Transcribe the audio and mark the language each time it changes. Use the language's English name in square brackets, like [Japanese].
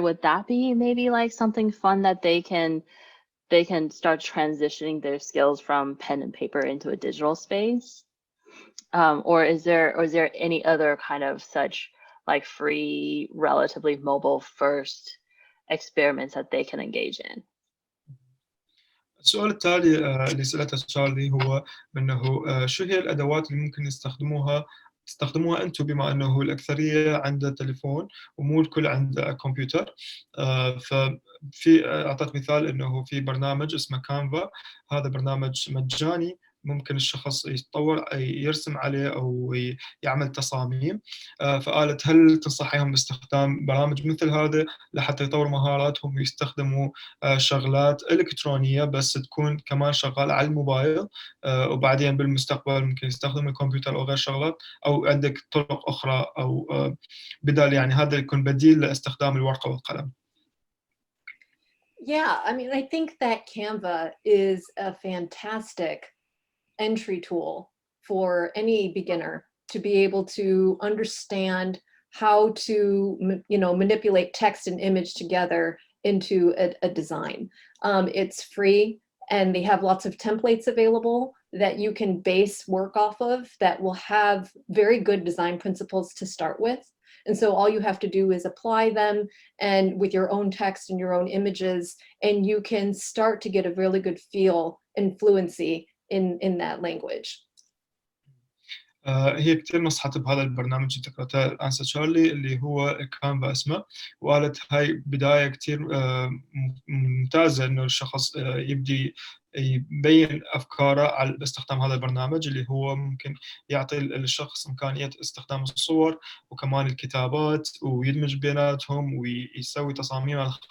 [English] Would that be maybe like something fun that they can start transitioning their skills from pen and paper into a digital space? Or is there any other kind of such like free, relatively mobile first experiments that they can engage in? [Arabic] السؤال التالي اللي سألته تشارلي هو أنه شو هي الأدوات اللي ممكن تستخدموها أنتم بما أنه الأكثرية عنده تليفون ومو الكل عنده كمبيوتر. ففي أعطيت مثال أنه في برنامج اسمه كانفا، هذا برنامج مجاني ممكن الشخص يتطور يرسم عليه أو يعمل تصاميم. فقالت هل تنصحيهم باستخدام برامج مثل هذا لحتى يطوروا مهاراتهم ويستخدموا شغلات إلكترونية بس تكون كمان شغالة على الموبايل، وبعدين بالمستقبل ممكن يستخدم الكمبيوتر أو غير شغلات، أو عندك طرق أخرى أو بدال يعني هذا يكون بديل لاستخدام الورقة والقلم. [English] Yeah, I mean, I think that Canva is a fantastic entry tool for any beginner to be able to understand how to, manipulate text and image together into a design. It's free, and they have lots of templates available that you can base work off of that will have very good design principles to start with. And so all you have to do is apply them and with your own text and your own images, and you can start to get a really good feel and fluency in that language. [Arabic] هي كتير نصحت بهذا البرنامج اللي ذكرته أنسة تشارلي اللي هو كانفا اسمه، وقالت هاي بداية كتير ممتازة إنه الشخص يبدي يبين أفكاره باستخدام هذا البرنامج اللي هو ممكن يعطي الشخص إمكانية استخدام الصور وكمان الكتابات ويدمج بيناتهم ويسوي تصاميم.